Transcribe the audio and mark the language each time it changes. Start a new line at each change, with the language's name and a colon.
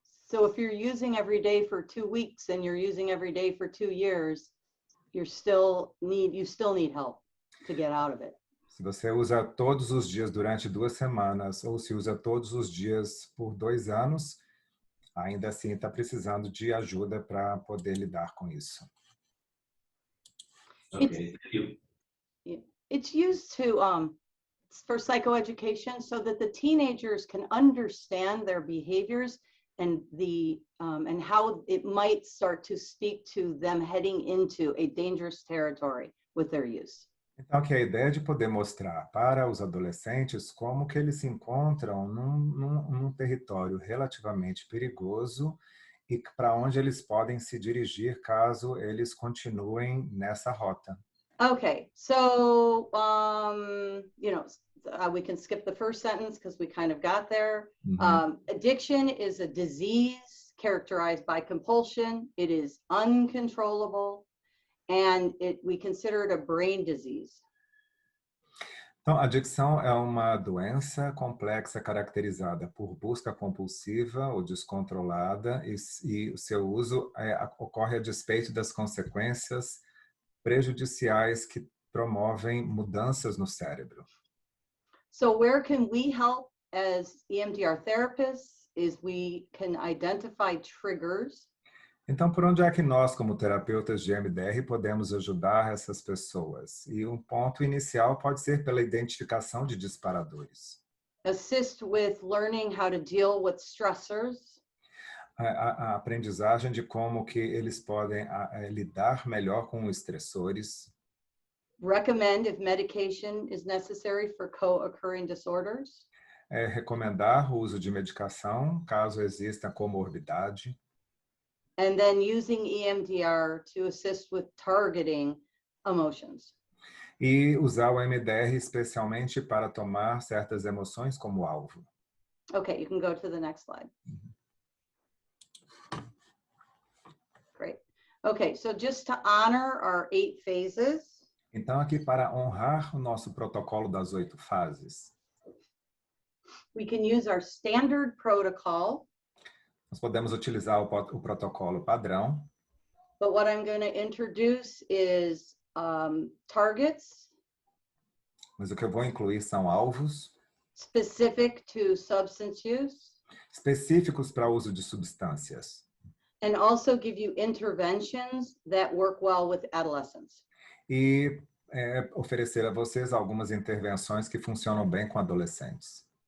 English: So if you're using every day for 2 weeks and you're using every day for 2 years, you still need help to get out of it.
Portuguese: Se você usa todos os dias durante 2 semanas ou se usa todos os dias por 2 anos, ainda assim está precisando de ajuda para poder lidar com isso.
English: Okay, thank you. It's used for psychoeducation so that the teenagers can understand their behaviors and and how it might start to speak to them heading into a dangerous territory with their use.
Portuguese: Então, aqui a ideia de poder mostrar para os adolescentes como que eles se encontram num território relativamente perigoso e para onde eles podem se dirigir caso eles continuem nessa rota.
English: Okay, so we can skip the first sentence because we kind of got there. Addiction is a disease characterized by compulsion. It is uncontrollable, and we consider it a brain disease.
Portuguese: Então, a adicção é uma doença complexa caracterizada por busca compulsiva ou descontrolada e o seu uso ocorre a despeito das consequências prejudiciais que promovem mudanças no cérebro.
English: So where can we help as EMDR therapists is we can identify triggers.
Portuguese: Então, por onde é que nós, como terapeutas de EMDR, podemos ajudar essas pessoas? E um ponto inicial pode ser pela identificação de disparadores.
English: Assist with learning how to deal with stressors.
Portuguese: A aprendizagem de como que eles podem lidar melhor com os estressores.
English: Recommend if medication is necessary for co-occurring disorders.
Portuguese: Recomendar o uso de medicação caso exista comorbidade.
English: And then using EMDR to assist with targeting emotions.
Portuguese: E usar o EMDR especialmente para tomar certas emoções como alvo.
English: Okay, you can go to the next slide. Great. Okay, so just to honor our 8 phases.
Portuguese: Então, aqui para honrar o nosso protocolo das 8 fases.
English: We can use our standard protocol.
Portuguese: Nós podemos utilizar o protocolo padrão.
English: But what I'm going to introduce is targets.
Portuguese: Mas o que eu vou incluir são alvos.
English: Specific to substance use.
Portuguese: Específicos para uso de substâncias.
English: And also give you interventions that work well with adolescents.
Portuguese: E oferecer a vocês algumas intervenções que funcionam bem com adolescentes.